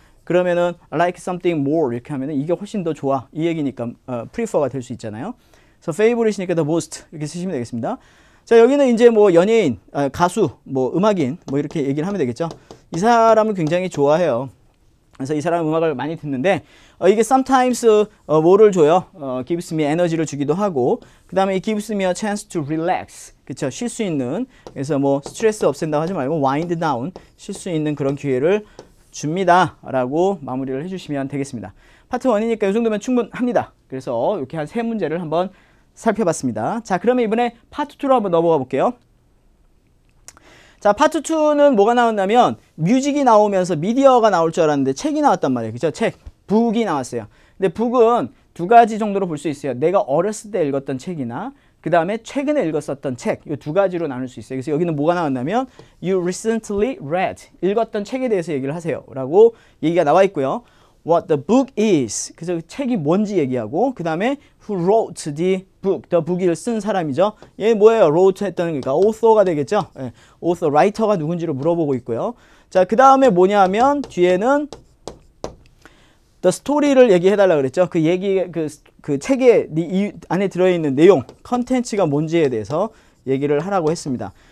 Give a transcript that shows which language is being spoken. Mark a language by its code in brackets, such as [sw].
[ko] 그러면은 [en] I like something more [ko] 이렇게 하면은 이게 훨씬 더 좋아 이 얘기니까 prefer가 될 수 있잖아요. 그래서 favorite이니까 the most 이렇게 쓰시면 되겠습니다. 자, 여기는 이제 뭐 연예인, 가수, 뭐 음악인 뭐 이렇게 얘기를 하면 되겠죠. 이 사람을 굉장히 좋아해요. 그래서 이 사람 음악을 많이 듣는데 이게 sometimes 뭐를 줘요? [en] gives me [ko] 에너지를 주기도 하고, 그 다음에 [en] it gives me a chance to relax. [ko] 그쵸? 쉴 수 있는, 그래서 뭐 스트레스 없앤다고 하지 말고 [en] wind down, [ko] 쉴 수 있는 그런 기회를 줍니다 라고 마무리를 해주시면 되겠습니다. 파트 1이니까 이 정도면 충분합니다. 그래서 이렇게 한 세 문제를 한번 살펴봤습니다. 자, 그러면 이번에 파트 2로 한번 넘어가 볼게요. 자, 파트 2는 뭐가 나왔냐면 뮤직이 나오면서 미디어가 나올 줄 알았는데 책이 나왔단 말이에요. 그죠? 책, 북이 나왔어요. 근데 북은 두 가지 정도로 볼 수 있어요. 내가 어렸을 때 읽었던 책이나 그 다음에 최근에 읽었었던 책, 이 두 가지로 나눌 수 있어요. 그래서 여기는 뭐가 나왔냐면 [en] You recently read, [ko] 읽었던 책에 대해서 얘기를 하세요 라고 얘기가 나와 있고요. [en] What the book is, [ko] 그래서 책이 뭔지 얘기하고, 그 다음에 [en] Who wrote the book, the book을 [ko] 쓴 사람이죠. 얘 뭐예요? wrote 했다는 거니까 author가 되겠죠. 네. author, writer가 누군지를 물어보고 있고요. 자, 그 다음에 뭐냐면 뒤에는 [en] the story를 [ko] 얘기해달라 그랬죠. 그 얘기, 그 책의 이 안에 들어있는 내용, 컨텐츠가 뭔지에 대해서 얘기를 하라고 했습니다.